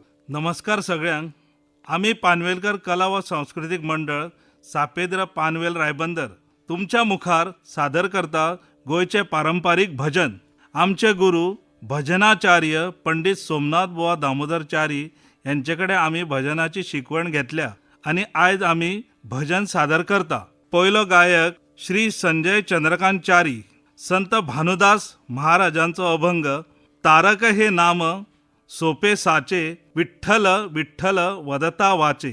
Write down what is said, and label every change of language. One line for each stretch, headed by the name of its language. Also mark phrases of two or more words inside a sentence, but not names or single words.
Konkani: नमस्कार सगळ्यांक. आम्ही पानवेलकर कला व सांस्कृतिक मंडळ सापेद्र पानवेल रायबंदर तुमच्या मुखार सादर करता गोयचे पारंपारीक भजन. आमचे गुरु भजनाचार्य पंडित सोमनाथ बुवा दामोदरचारी यांच्याकडे आम्ही भजनाची शिकवण घेतल्या आणि आज आम्ही भजन सादर करता. पहिलो गायक श्री संजय चंद्रकांत चारी. संत भानुदास महाराजांचो अभंग
Marathi: तारक हे नाम सोपे साचे विठ्ठल विठ्ठल वदता वाचे.